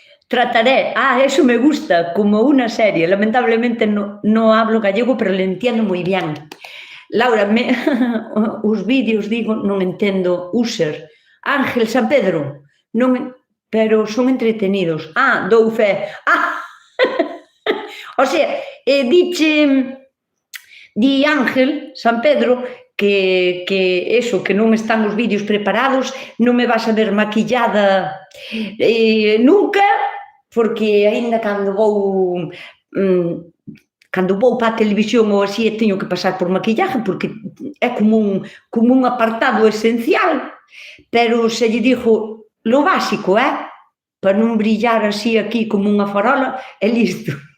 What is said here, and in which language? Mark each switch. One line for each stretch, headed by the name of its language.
Spanish: Trataré, eso me gusta, como una serie. Lamentablemente no hablo gallego, pero le entiendo moi bien.
Galician: Laura, os vídeos, digo, non entendo.
Spanish: User, Ángel San Pedro, pero son entretenidos.
Galician: Dou fe.
Spanish: O sea,
Galician: di Ángel San Pedro que eso, que non están os vídeos preparados, non me vas a ver maquillada nunca, porque aínda cando vou para a televisión ou así teño que pasar por maquillaje, porque é como un apartado esencial, pero se lle digo lo básico, para non brillar así aquí como unha farola, é listo.